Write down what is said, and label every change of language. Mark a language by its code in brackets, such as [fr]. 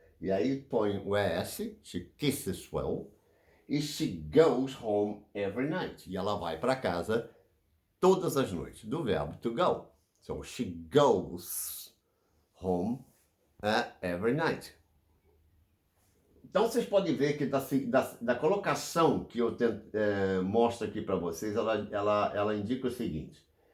[pt] E aí põe o ES, [en] she kisses well. E she goes home every night. [pt] E ela vai para casa todas as noites, do verbo to go. [en] So, she goes home every night. [pt] Então, vocês podem ver que da colocação que eu mostro aqui para vocês, ela indica o seguinte.